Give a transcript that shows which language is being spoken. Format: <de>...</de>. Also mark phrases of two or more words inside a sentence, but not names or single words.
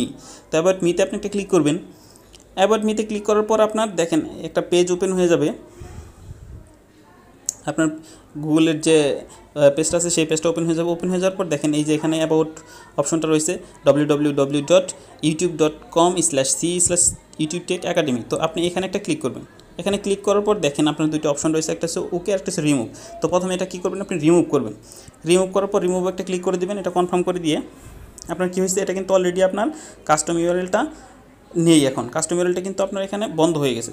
<bn>তো</bn> <en>about me</en> <bn>আপনি একটা ক্লিক করবেন।</bn> <en>about me</en> <bn>ক্লিক করার পর আপনার দেখেন একটা</bn> <en>page open</en> <bn>হয়ে যাবে। আপনার গুগলের যে পেজটা আছে সেই</bn> <en>page open</en> <bn>হয়ে যাবে। ওপেন হয়ে যাওয়ার পর দেখেন এই যে এখানে</bn> <en>about option</en> <bn>রয়েছে www.youtube.com/c/youtube-tech-academy। তো আপনি এখানে একটা ক্লিক করবেন। এখানে ক্লিক করার পর দেখেন আপনার দুটো অপশন রয়েছে, একটা হচ্ছে ওকে আর একটা হচ্ছে রিমুভ। তো প্রথমে এটা কী করবেন, আপনি রিমুভ করবেন। রিমুভ করার পর রিমুভ একটা ক্লিক করে দেবেন। এটা কনফার্ম করে দিয়ে আপনার কী হয়েছে, এটা কিন্তু অলরেডি আপনার</bn> <en>custom URL</en> <bn>নেই, এখন</bn> <en>custom URL</en> <bn>কিন্তু আপনার এখানে বন্ধ হয়ে গেছে।</bn>